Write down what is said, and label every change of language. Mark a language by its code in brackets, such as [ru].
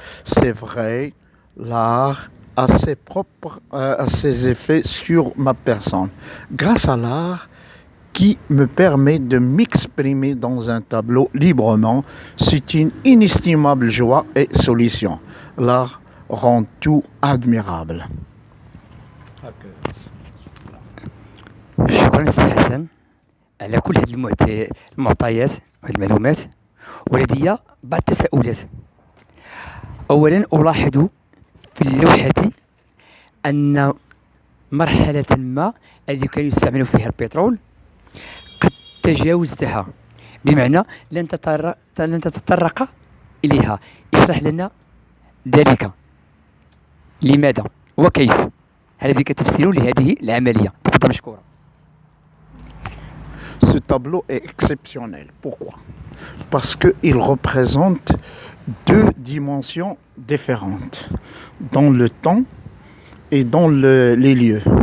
[fr] C'est vrai, l'art a ses effets sur ma personne. Grâce à l'art, qui me permet de m'exprimer dans un tableau librement, c'est une inestimable joie et solution. L'art rend tout admirable. [ar] شكرا سي حسن على كل هذه المعطيات والمعلومات. ولدي بعض التساؤلات. أولا ألاحظ في اللوحة أن مرحلة ما التي كان يستعمل فيها البترول قد تجاوزتها، بمعنى لن تتطرق إليها. اشرح لنا ذلك، لماذا وكيف؟ هل لديك تفسير لهذه العملية؟ تفضل مشكورا. [fr] Ce tableau est exceptionnel. Pourquoi? Parce qu'il représente deux dimensions différentes dans le temps et dans les lieux.